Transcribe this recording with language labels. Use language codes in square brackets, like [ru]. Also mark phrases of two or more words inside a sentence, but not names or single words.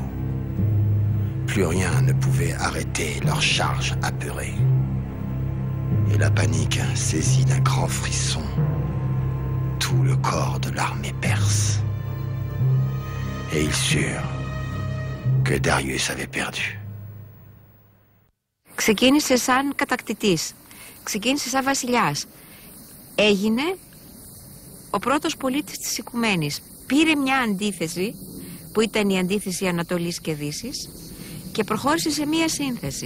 [fr] Plus rien ne pouvait arrêter leur charge apeurée. Et la panique saisit d'un grand frisson tout le corps de l'armée perse. Et ils surent que Darius avait perdu. [el] Ξεκίνησε σαν κατακτητής, ξεκίνησε σαν βασιλιάς. Έγινε ο πρώτος πολίτης της Οικουμένης. Πήρε μια αντίθεση που ήταν η αντίθεση Ανατολής και Δύσης και προχώρησε σε μια σύνθεση.